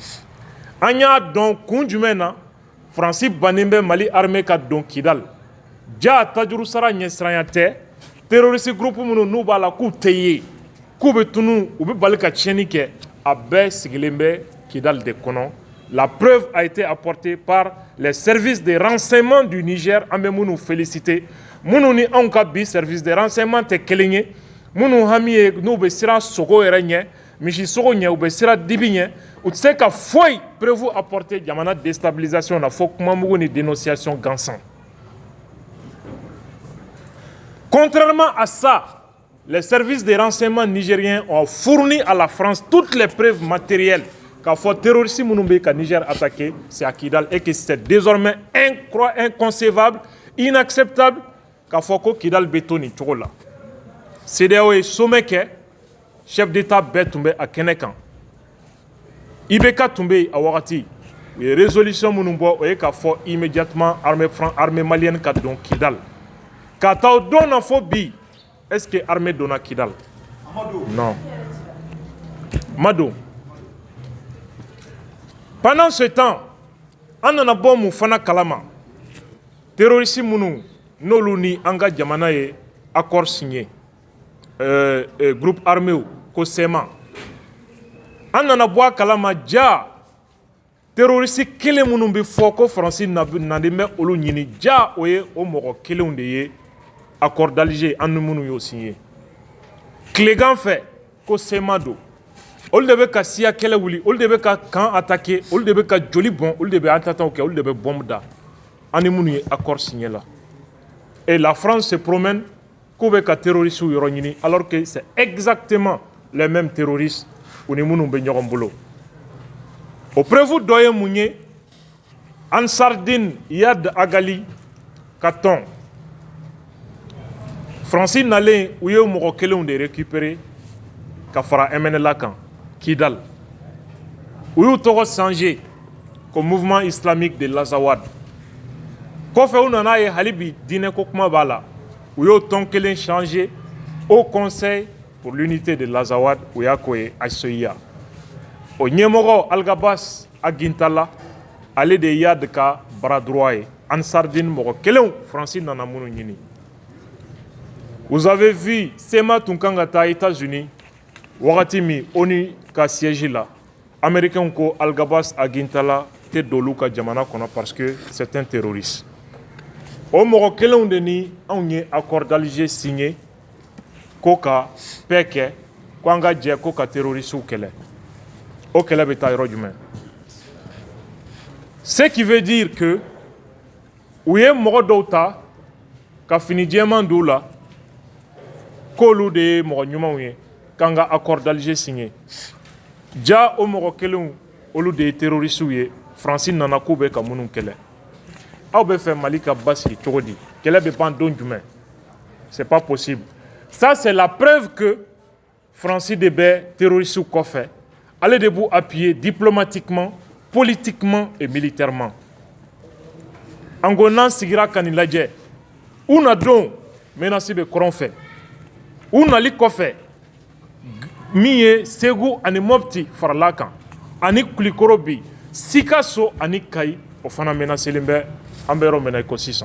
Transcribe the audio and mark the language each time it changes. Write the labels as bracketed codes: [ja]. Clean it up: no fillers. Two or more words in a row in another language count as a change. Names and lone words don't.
[bm] An y'a dɔn kun jumɛn na Faransi bannen bɛ Mali armée ka don Kidal. Ja tajuru sara ɲɛsiranya tɛ, [fr] terroriste groupe [bm] minnu n'u b'a la k'u tɛ ye, k'u bɛ tunu, u bɛ bali ka tiɲɛni kɛ, a bɛɛ sigilen bɛ Kidal de kɔnɔ. [fr] La preuve a été apportée par les services de renseignement du Niger. [bm] An bɛ minnu féliciter, minnu ni anw ka bi [fr] service de renseignement [bm] tɛ kelen ye, minnu hami ye n'u bɛ siran sogo yɛrɛ ɲɛ, misi sogo ɲɛ, u bɛ siran dibi ɲɛ, u tɛ se ka foyi [fr] prévu apporter [bm] jamana déstabilisation na fo kumamugu ni dénonciation gansan. [fr] Contrairement à ça, les services de renseignement nigériens ont fourni à la France toutes les preuves matérielles qu'a fait terroriste [bm] minnu ka [fr] Niger attaqué, c'est à Kidal, et que c'est désormais inconcevable, inacceptable qu'a fait que Kidal bétonne [bm] cogo la. CEDEAO ye sommet kɛ, chef d'état bɛɛ tun bɛ a kɛnɛ kan. IBK tun bɛ yen a wagati, u ye résolution minnu bɔ, o ye k'a fɔ [fr] immédiatement armée malienne [bm] ka don Kidal. K'a taa o don na fɔ bi, [fr] est-ce que armée donna Kidal? Non. Mado. Pendant ce temps, [bm] an nana bɔ mun fana kalama, terroriste minnu n'olu ni an ka jamana ye [fr] accord signé, groupe armé [bm] ko SEMA. An nana bɔ a kalama ja terroriste kelen minnu bɛ fɔ ko Faransi nalen bɛ olu ɲini, ja o ye o mɔgɔ kelenw de ye [fr] accord d'Alger [bm] an ni minnu y'o signé. Tilegan fɛ ko SEMA don. Olu de bɛ ka siya kɛlɛ wuli, olu de bɛ ka camp attaquer, olu de bɛ ka joli bɔn, olu de bɛ attentats kɛ, olu de bɛ bombe da. An ni minnu ye [fr] accord signé [bm] la. [fr] Et la France se promène [bm] k'u bɛ ka terroristes yɔrɔ ɲini, [fr] alors que c'est exactement les mêmes terroristes [bm] u ni minnu bɛ ɲɔgɔn bolo. O preuve dɔ ye mun ye? Ansardine Yad Agali ka tɔn. Faransi nalen u ye mɔgɔ kelenw de récupérer ka fara MNLA kan, Kidal. U y'u tɔgɔ changer ko mouvement islamique de l'Azawad. Kɔfɛ u nana ye hali bi diinɛ ko kuma b'a la. U y'o tɔn kelen changer au Conseil pour l'unité de l'Azawad, u y'a ko ye HCIA. O ɲɛmɔgɔ Algabas Agintala, ale de Yad ka [fr] bras droit [bm] ye. Ansardine mɔgɔ kelenw Francis nana minnu ɲini. [fr] Vous avez vu [bm] Sema tun kan ka taa États-Unis wagati min ONU ka siège la Américains ko Al-Gabas Agintala tɛ dolu ka jamana kɔnɔ [fr] parce que c'est un terroriste. [bm] O mɔgɔ kelenw de ni anw ye [fr] accord d'Alger [bm] signé ko ka paix kɛ ko an ka jɛ ko ka terroristes kɛlɛ. O kɛlɛ bɛ taa yɔrɔ jumɛn? [fr] Ce qui veut dire que [bm] u ye mɔgɔ dɔw ta ka fini jɛman don u la k'olu de ye mɔgɔ ɲumanw ye k'an ka [fr] accord d'Alger [bm] signé. Ja o mɔgɔ kelenw olu de ye terroristes ye Francis nana k'u bɛ ka minnu kɛlɛ. Aw bɛ fɛ Mali ka basigi cogo di? Kɛlɛ bɛ ban don jumɛn? [fr] C'est pas possible. Ça c'est la preuve que [bm] Francis de bɛ terroristes kɔfɛ. Ale de b'u appuyer [fr] diplomatiquement, politiquement et militairement. [bm] An ko n'an sigira ka nin lajɛ u na don menace bɛ kɔrɔn fɛ. U nali kɔfɛ min ye Segu ani Mopti farala kan ani Kulikoro bi Sikaso ani Kayi o fana menacelen bɛ an bɛ yɔrɔ min na i ko sisan.